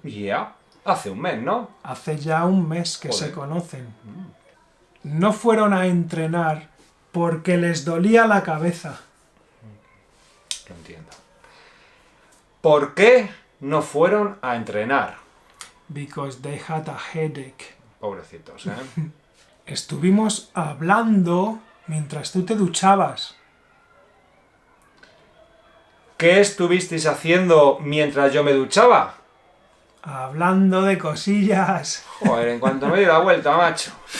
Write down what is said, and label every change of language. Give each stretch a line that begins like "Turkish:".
Spanish: Ya, hace un mes, ¿no? Hace ya un mes que Joder. se conocen. No fueron a entrenar porque les dolía la cabeza. Lo entiendo. ¿Por qué no fueron a entrenar?
English: Because they had a headache.
Spanish: Pobrecitos, ¿eh? Estuvimos hablando mientras tú te duchabas. ¿Qué estuvisteis haciendo mientras yo me duchaba? Hablando de cosillas. Joder, en cuanto me di la vuelta, macho.